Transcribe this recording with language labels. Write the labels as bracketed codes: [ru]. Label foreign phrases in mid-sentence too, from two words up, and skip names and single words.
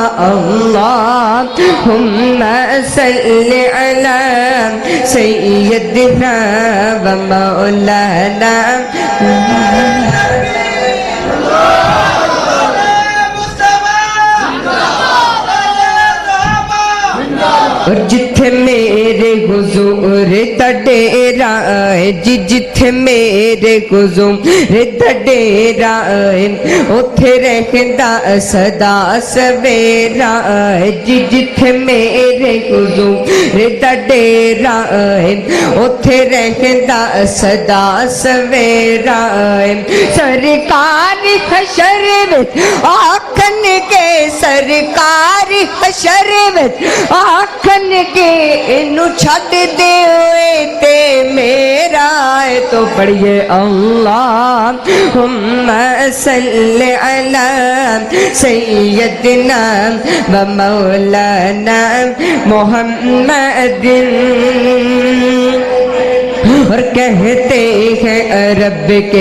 [ar] اللہم صلی علی سیدنا و مولانا [pa] اور جتھے میرے حضور دا ڈیرا ہے جتھے میرے حضور دا ڈیرا ہے اتھے رہندا صدا سویرا ہے جتھے میرے حضور دا ڈیرا ہے اتھے رہندا صدا سویرا ہے سرکار حشر وچ آکھن کے سرکار حشر وچ آکھن کے انو چھٹ دے ہوئے تے میرا ہے تو پڑھیے [ar] اللہم صلی علی سیدنا و مولانا محمد [ur] اور کہتے ہیں عرب کے